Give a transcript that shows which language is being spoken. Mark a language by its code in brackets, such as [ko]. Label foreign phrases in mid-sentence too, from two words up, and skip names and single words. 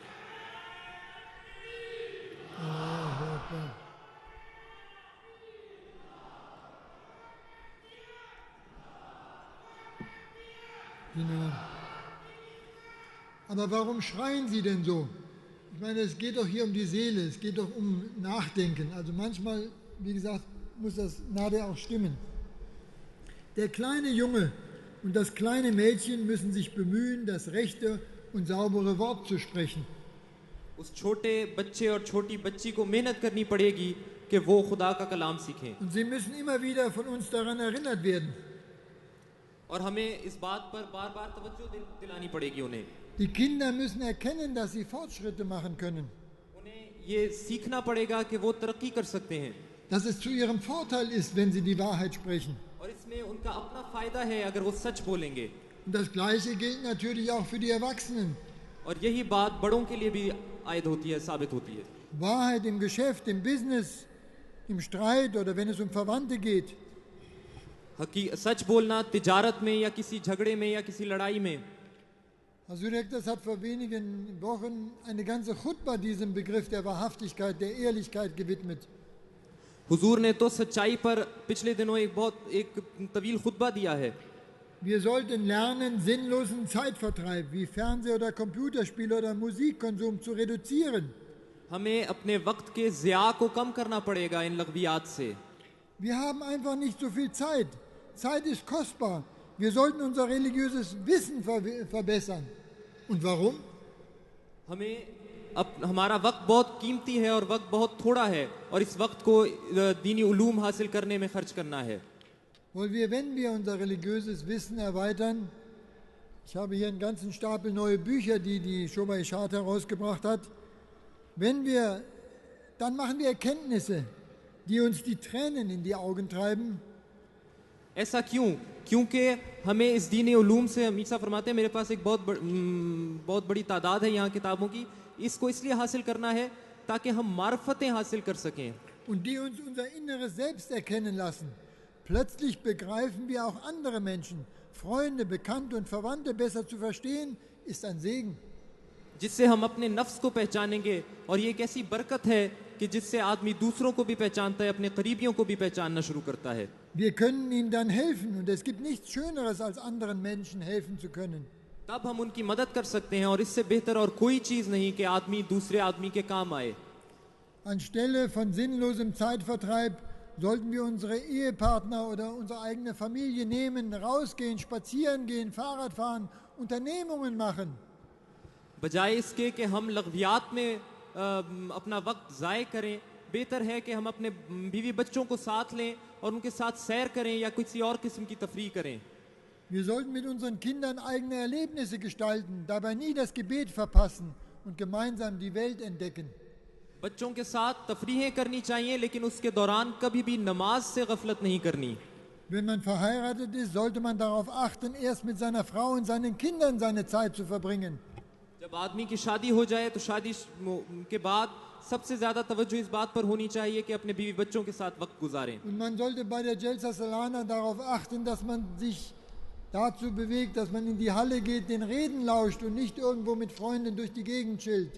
[de] Genau. Aber warum schreien Sie denn so? Ich meine, es geht doch hier um die Seele, es geht doch um Nachdenken. Also manchmal, wie gesagt, muss das Nade auch stimmen. Der kleine Junge und das kleine Mädchen müssen sich bemühen, das rechte und saubere Wort zu sprechen. [ur] اس چھوٹے بچے اور چھوٹی بچی کو محنت کرنی پڑے گی کہ وہ خدا کا کلام سیکھیں [de] Und sie müssen immer wieder von uns daran erinnert werden. [ur] اور ہمیں اس بات پر بار بار توجہ دلانی پڑے گی انہیں. [de] Die Kinder müssen erkennen, dass sie Fortschritte machen können, [ur] انہیں یہ سیکھنا پڑے گا کہ وہ ترقی کر سکتے ہیں [de] dass es zu ihrem Vorteil ist, wenn sie die Wahrheit sprechen. [ur] اور اس میں ان کا اپنا فائدہ ہے اگر وہ سچ بولیں گے. [de] Und das Gleiche gilt natürlich auch für die Erwachsenen. [ur] اور یہی بات بڑوں کے لیے بھی عائد ہوتی ہے، ثابت ہوتی ہے. [de] Wahrheit im Geschäft, im Business, im Streit oder wenn es um Verwandte geht. [ur] سچ بولنا تجارت میں یا کسی جھگڑے میں یا کسی لڑائی میں. [de] Hazur Ektas hat vor wenigen Wochen eine ganze Khutbah diesem Begriff der Wahrhaftigkeit, der Ehrlichkeit gewidmet. [ur] حضور نے تو سچائی پر پچھلے دنوں ایک طویل خطبہ دیا ہے. [de] Wir sollten lernen, sinnlosen Zeitvertreib wie Fernseh- oder Computerspiel oder Musikkonsum zu reduzieren. [ur] ہمیں اپنے وقت کے ضیاع کو کم کرنا پڑے گا ان لغویات سے. [de] Wir haben einfach nicht so viel Zeit. Zeit ist kostbar. Wir sollten unser religiöses Wissen verbessern. Und warum? [ur] ہمارا وقت بہت قیمتی ہے اور وقت بہت تھوڑا ہے اور اس وقت کو دینی علوم حاصل کرنے میں خرچ کرنا ہے. [de] Wenn wir unser religiöses Wissen erweitern, ich habe hier einen ganzen Stapel neue Bücher, die Shoba Ishad herausgebracht hat, dann machen wir Erkenntnisse, die uns die Tränen in die Augen treiben. [ur] ایسا کیوں? کیونکہ ہمیں اس دینی علوم سے میسا فرماتے ہیں، میرے پاس ایک بہت بڑی تعداد ہے یہاں کتابوں کی، اس کو اس لیے حاصل کرنا ہے تاکہ ہم معرفتیں حاصل کر سکیں [de] und die uns unser inneres Selbst erkennen lassen. Plötzlich begreifen wir auch andere Menschen, Freunde, Bekannte und Verwandte besser zu verstehen, ist ein Segen. [ur] جس سے ہم اپنے نفس کو پہچانیں گے اور یہ ایک ایسی برکت ہے کہ جس سے آدمی دوسروں کو بھی پہچانتا ہے، اپنے قریبیوں کو بھی پہچاننا شروع کرتا ہے. [de] Wir können ihnen dann helfen und es gibt nichts Schöneres, als anderen Menschen helfen zu können. [ur] تب ہم ان کی مدد کر سکتے ہیں اور اس سے بہتر اور کوئی چیز نہیں کہ آدمی دوسرے آدمی کے کام آئے. [de] Anstelle von sinnlosem Zeitvertreib sollten wir unsere Ehepartner oder unsere eigene Familie nehmen, rausgehen, spazieren gehen, Fahrrad fahren, Unternehmungen machen. [ur] بجائے اس کے کہ ہم لغویات میں اپنا وقت ضائع کریں، بہتر ہے کہ ہم اپنے بیوی بچوں کو ساتھ لیں اور ان کے ساتھ سیر کریں یا کسی اور قسم کی تفریح کریں. [de] Wir sollten mit unseren Kindern eigene Erlebnisse gestalten, dabei nie das Gebet verpassen und gemeinsam die Welt entdecken. [ur] بچوں کے ساتھ تفریحیں کرنی چاہیے لیکن اس کے دوران کبھی بھی نماز سے غفلت نہیں کرنی. [de] Wenn man verheiratet ist, sollte man darauf achten, erst mit seiner Frau und seinen Kindern seine Zeit zu verbringen. [ur] جب آدمی کی شادی ہو جائے تو شادی کے بعد سب سے زیادہ توجہ اس بات پر ہونی چاہیے کہ اپنے بیوی بچوں کے ساتھ وقت گزاریں. [de] Und man sollte bei der Jalsa Salana darauf achten, dass man sich dazu bewegt, dass man in die Halle geht, den Reden lauscht und nicht irgendwo mit Freunden durch die Gegend chillt.